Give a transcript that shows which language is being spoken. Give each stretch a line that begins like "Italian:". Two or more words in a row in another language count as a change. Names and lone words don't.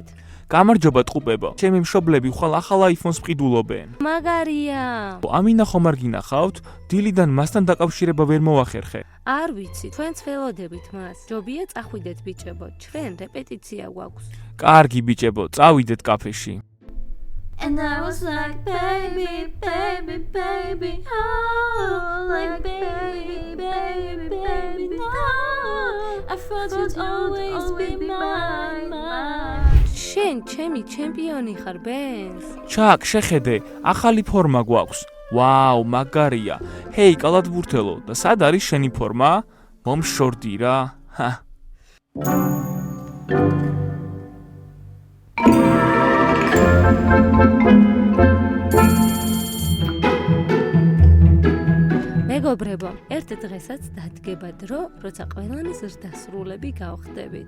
Georgian: გამარჯობა ტყუპებო. ჩემი მშობლები ხვალ ახალ iPhone-ს ყიდულობენ. მაგარია. ამინა ხომ არ გინახავთ? დილიდან მასთან დაკავშირება ვერ მოახერხე. არ ვიცი, თქვენც ველოდებით მას. ჯობია წახვიდეთ ბიჭებო, ჩვენ რეპეტიცია გვაქვს. კარგი ბიჭებო, წავიდეთ კაფეში.
English: And I was like, baby, baby, baby, oh, like baby, baby, baby, no. I thought you'd always be mine.
Georgian: შენ ჩემი ჩემპიონი ხარ, ბენს. ჩაკ, შეხედე, ახალი ფორმა გვაქვს. ვაუ, მაგარია. ჰეი, კალათბურთელო, და სად არის შენი ფორმა? მომშორდი რა. ჰა. მეგობრებო, ერთ დღესაც დადგება დრო, როცა ყველანი ზრდასრულები გავხდებით.